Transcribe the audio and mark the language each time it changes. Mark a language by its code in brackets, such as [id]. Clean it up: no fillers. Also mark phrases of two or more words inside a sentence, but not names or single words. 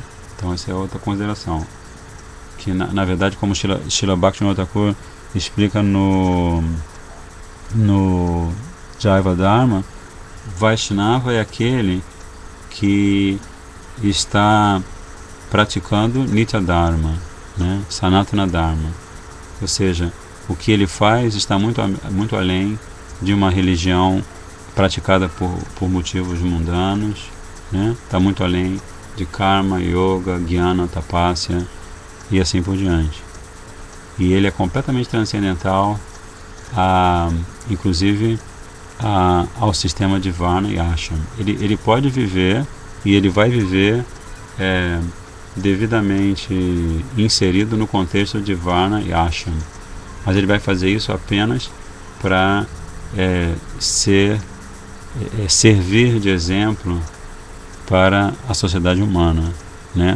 [pt] Então essa é outra consideração, que na verdade, como Srila Bhaktivinoda Thakur explica no Jaiva Dharma, Vaishnava é aquele que está praticando [sa] नित्य धर्म, [pt] né? [sa] सनातन धर्म, [pt] ou seja, o que ele faz está muito além de uma religião praticada por motivos mundanos, né? Está muito além de karma, yoga, jnana, tapasya e assim por diante. E ele é completamente transcendental, inclusive ao sistema de Varna e Ashram. Ele pode viver, e ele vai viver devidamente inserido no contexto de Varna e Ashram, mas ele vai fazer isso apenas para servir de exemplo para a sociedade humana, né?